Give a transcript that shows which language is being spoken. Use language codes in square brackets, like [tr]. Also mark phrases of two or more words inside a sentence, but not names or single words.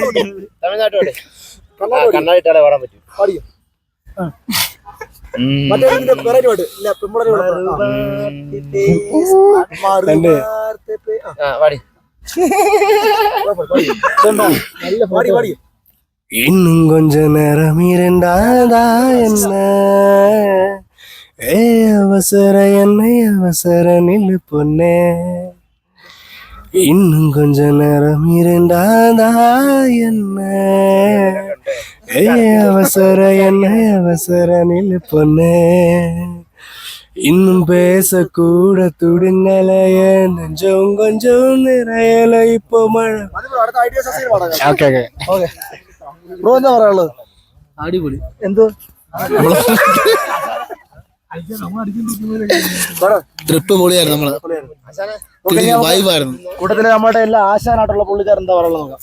[ml] പാടിയോ? മറ്റേ വെറൈറ്റി പാട്ട് ഇല്ല, പെമ്പിളരെ നല്ല പാടി പാടി. [ta] இன்னும் கொஞ்ச நேரம் இருந்தாதா என்ன ஏ அவசர என்னை அவசர நில்லு பொண்ணே. இன்னும் கொஞ்ச நேரம் இருந்தாதா என்ன ஏ அவசர என்னை அவசர நில்லு பொண்ணே. இன்னும் பேசக்கூட துடுங்கலைய நெஞ்சம் கொஞ்சம் நிறையல இப்போ மழை. [ml] അടുത്ത ഐഡിയ സസീൽ പാടാം. ഓക്കെ ഓക്കെ ഓക്കെ ബ്രോ എന്താ പറയാനുള്ളത്? അടിപൊളി. എന്തോ ട്രിപ്പ് പൊളിയായിരുന്നു. നമ്മള് വൈബായിരുന്നു. കൂട്ടത്തില് നമ്മുടെ എല്ലാ ആശാനായിട്ടുള്ള പുള്ളിക്കാരൻ എന്താ പറയുള്ളത് നോക്കാം.